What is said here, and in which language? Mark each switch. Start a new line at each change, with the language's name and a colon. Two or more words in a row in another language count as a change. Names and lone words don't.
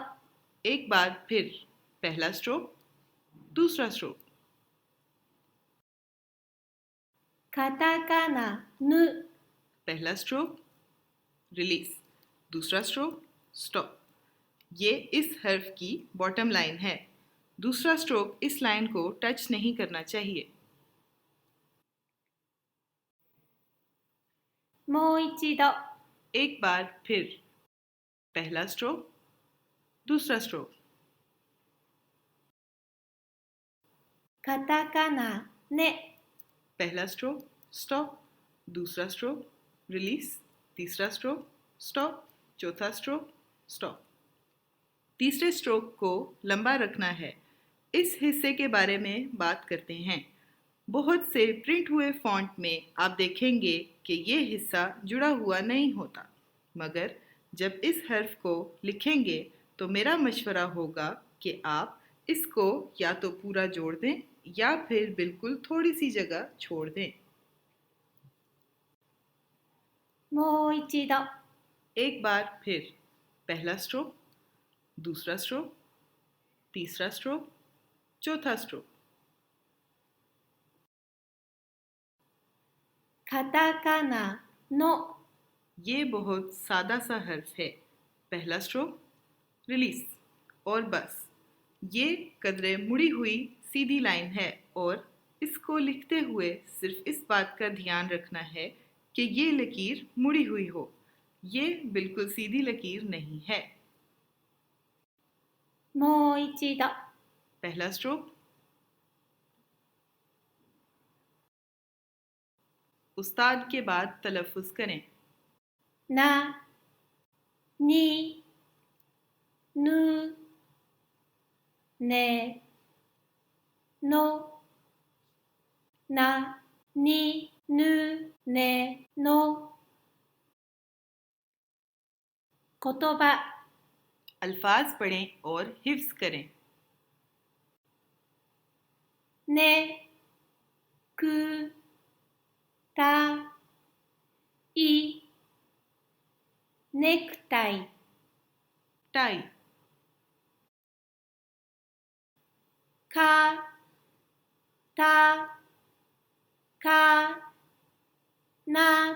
Urdu: ایک بار پھر. پہلا سٹروک، دوسرا سٹروک.
Japanese: カタカナぬ
English: पहला stroke release, दूसरा stroke stop।
Urdu: یہ اس حرف کی
English: bottom line
Urdu: ہے۔ دوسرا سٹروک اس لائن کو ٹچ نہیں کرنا چاہیے.
Japanese: もう一度
Urdu: ایک بار پھر. پہلا سٹروک، دوسرا سٹروک.
Japanese: カタカナね
English: पहला stroke stop, दूसरा stroke release, तीसरा stroke stop, चौथा stroke stop।
Urdu: تیسرے سٹروک کو لمبا رکھنا ہے. اس حصے کے بارے میں بات کرتے ہیں۔ بہت سے پرنٹ ہوئے فونٹ میں آپ دیکھیں گے کہ یہ حصہ جڑا ہوا نہیں ہوتا، مگر جب اس حرف کو لکھیں گے تو میرا مشورہ ہوگا کہ آپ اس کو یا تو پورا جوڑ دیں یا پھر بالکل تھوڑی سی جگہ چھوڑ دیں.
Japanese: もう一度
Urdu: ایک بار پھر. پہلا سٹروک، دوسرا سٹروک، تیسرا سٹروک، چوتھا سٹروک.
Japanese: カタカナの
Urdu: یہ بہت سادہ سا حرف ہے. पहला
English: stroke release
Urdu: اور بس. یہ قدرے مڑی ہوئی سیدھی لائن ہے اور اس کو لکھتے ہوئے صرف اس بات کا دھیان رکھنا ہے کہ یہ لکیر مڑی ہوئی ہو. یہ بالکل سیدھی لکیر نہیں ہے.
Japanese: もう一度。
Urdu: پہلا سٹروک، استاد کے بعد تلفظ کریں.
Japanese: な、に、ぬ、ね、の、な、に、ぬ、ね、の。言葉、
Urdu: الفاظ پڑھیں اور حفظ کریں.
Japanese: ね、く、た、い、ネクタイ、
Urdu: टाई,
Japanese: か、た、か、な。